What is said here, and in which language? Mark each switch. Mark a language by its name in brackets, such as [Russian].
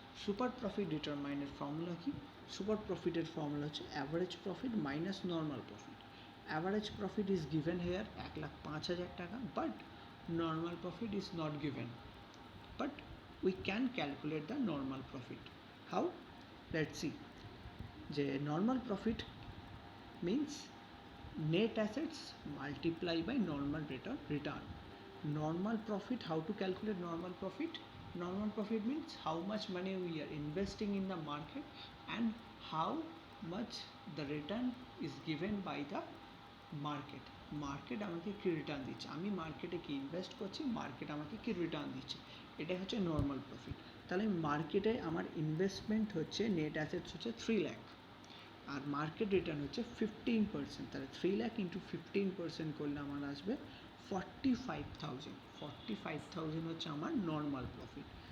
[Bangla] Super profit ডিটারমাইনের formula কি? Super প্রফিটের formula হচ্ছে average profit minus normal profit. [English] Average profit is given here 1,05,000 taka, but normal profit is not given, but we can calculate the normal profit. How? Let's see. The normal profit means net assets multiply by normal rate of return. Normal profit, how to calculate normal profit? Normal profit means how much money we are investing in the market and how much the return is given by the market. [Bangla] Market আমাকে কি return দিচ্ছে, আমি মার্কেটে কি invest করছি, market আমাকে কি return দিচ্ছে, এটাই হচ্ছে নর্মাল প্রফিট। তাহলে মার্কেটে আমার ইনভেস্টমেন্ট হচ্ছে, নেট অ্যাসেটস হচ্ছে 3 লাখ আর মার্কেট রিটার্ন হচ্ছে 15%, তাহলে 3 লাখ ইন্টু 15% করলে আমার আসবে 45,000, 45,000 হচ্ছে আমার নর্মাল প্রফিট।